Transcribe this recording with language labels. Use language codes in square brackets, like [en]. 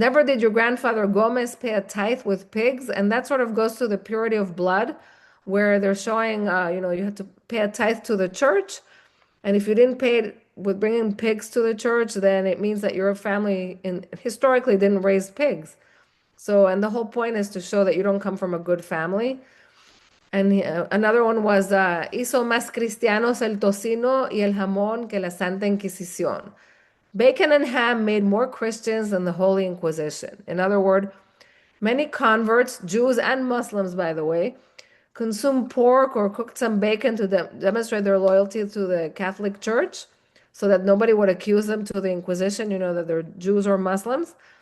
[en] Never did your grandfather Gómez pay a tithe with pigs. And that sort of goes to the purity of blood, where they're showing, you have to pay a tithe to the church. And if you didn't pay it with bringing pigs to the church, then it means that your family historically didn't raise pigs. So, and the whole point is to show that you don't come from a good family. And another one was, [es] hizo más cristianos el tocino y el jamón que la Santa Inquisición. [en] Bacon and ham made more Christians than the Holy Inquisition. In other words, many converts, Jews and Muslims, by the way, consumed pork or cooked some bacon to demonstrate their loyalty to the Catholic Church, so that nobody would accuse them to the Inquisition, that they're Jews or Muslims.